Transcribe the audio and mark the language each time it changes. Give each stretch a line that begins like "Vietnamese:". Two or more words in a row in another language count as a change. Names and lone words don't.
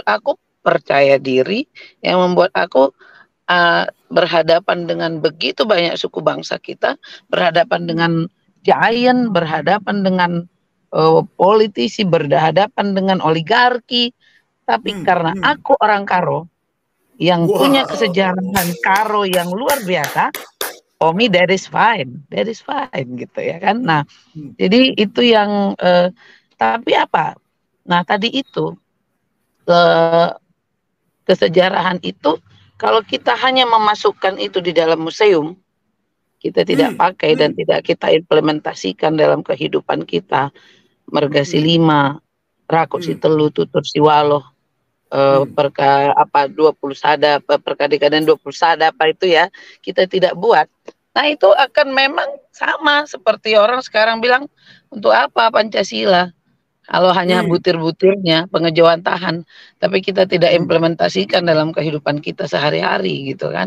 Indonesian: aku percaya diri, yang membuat aku berhadapan dengan begitu banyak suku bangsa kita, berhadapan dengan giant, berhadapan dengan politisi, berhadapan dengan oligarki, tapi karena aku orang Karo yang punya kesejarahan Karo yang luar biasa,
English: for me that is fine
Indonesian: gitu ya kan. Nah, jadi itu yang tapi apa? Nah, tadi itu kesejarahan itu kalau kita hanya memasukkan itu di dalam museum, kita tidak pakai dan tidak kita implementasikan dalam kehidupan kita. Mergasi 5, Rakuk si Telu, Tutur si Waloh, 20 sada, perkadika dan 20 sada apa itu ya, kita tidak buat. Nah, itu akan memang sama seperti orang sekarang bilang, untuk apa Pancasila? Kalau hanya butir-butirnya, pengejauhan tahan, tapi kita tidak implementasikan dalam kehidupan kita sehari-hari gitu kan.